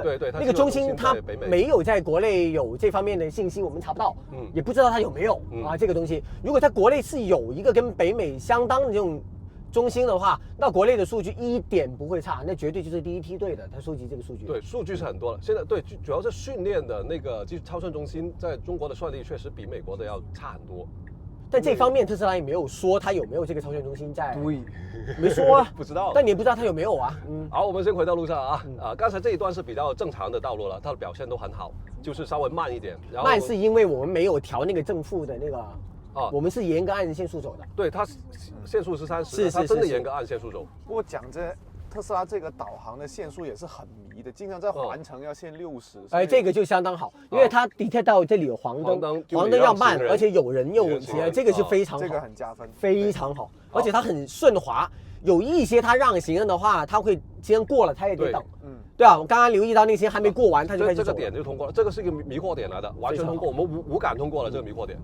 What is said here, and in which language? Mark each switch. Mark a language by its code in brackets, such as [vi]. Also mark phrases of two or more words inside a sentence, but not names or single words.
[zh] 那個中心它沒有在國內有這方面的信息，我們查不到，也不知道它有沒有啊這個東西。如果在國內是有一個跟北美相當的這種中心的話，那國內的數據一點不會差，那絕對就是第一梯隊的，它收集這個數據。對，數據是很多的。現在對，主要是訓練的那個技術超算中心，在中國的算力確實比美國的要差很多。但這方面特斯拉也沒有說它有沒有這個超算中心在，對，沒說啊，不知道。但你也不知道它有沒有啊。好，我們先回到路上啊，剛才這一段是比較正常的道路了，它的表現都很好，就是稍微慢一點。然後慢是因為我們沒有調那個正負的那個。我們是嚴格按限速走的。對，它限速是30，它真的嚴格按限速走。不過講這特斯拉這個導航的限速也是很迷的，經常在環城要限60。哎，這個就相當好，因為它 detect 到這裡有黃燈，黃燈要慢，而且有人又騎，這個就非常好，這個很加分，非常好，而且它很順滑。有一些它讓行人的話，它會先過了，它也得等。對啊，我剛剛留意到那些還沒過完，它就開始走。這個點就通過了，這個是一個迷惑點來的，完全通過，我們無感通過了這個迷惑點。